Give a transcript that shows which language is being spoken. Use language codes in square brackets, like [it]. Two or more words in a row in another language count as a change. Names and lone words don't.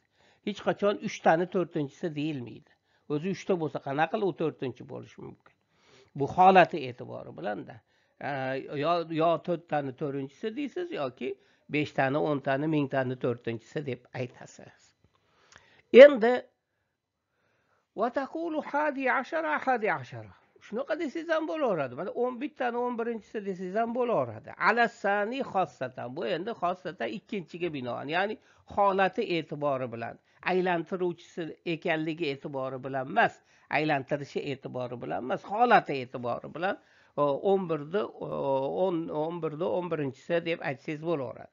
[uz] Hech qachon 3 tani to'rtinchisi deyilmaydi. O'zi 3 ta bo'lsa qanaqa qilib u 4-chi bo'lishi mumkin? Bu holati e'tibori bilan-da. Yo 4 tani to'rtinchisi deysiz yoki 5 tani, 10 tani, 1000 tani to'rtinchisi deb aytasiz. [ar] Endi وتقول حادي عشر حادي عشر. [uz] Shunaqa desangiz ham bo'laveradi. Mana 11 tani 11-chisi desangiz ham bo'laveradi. [ar] على الثاني خاصة. [uz] Bu endi xossatan ikkinchiga binoan, ya'ni holati e'tibori bilan, aylantiruvchisi ekanligi e'tibori bilan emas, aylantirishi e'tibori bilan emas, holati e'tibori bilan 11 ni 11-chisi deb aytsangiz bo'laveradi.